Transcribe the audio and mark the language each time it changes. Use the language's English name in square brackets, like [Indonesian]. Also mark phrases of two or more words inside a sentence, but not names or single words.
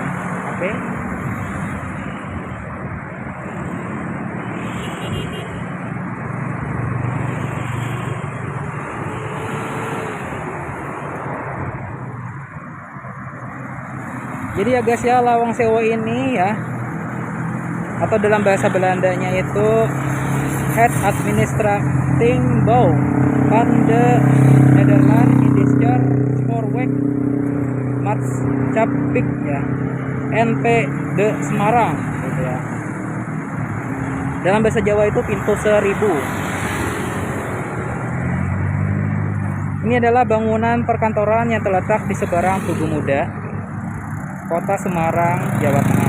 [Indonesian] Oke. Jadi ya guys ya, Lawang Sewu ini ya, atau dalam bahasa Belandanya itu Het Administrating Bouw van de Nederland Indischer Spoorweg Maatschappij ya, NP de Semarang gitu ya. Dalam bahasa Jawa itu pintu seribu. Ini adalah bangunan perkantoran yang terletak di seberang Tugu Muda, Kota Semarang, Jawa Tengah.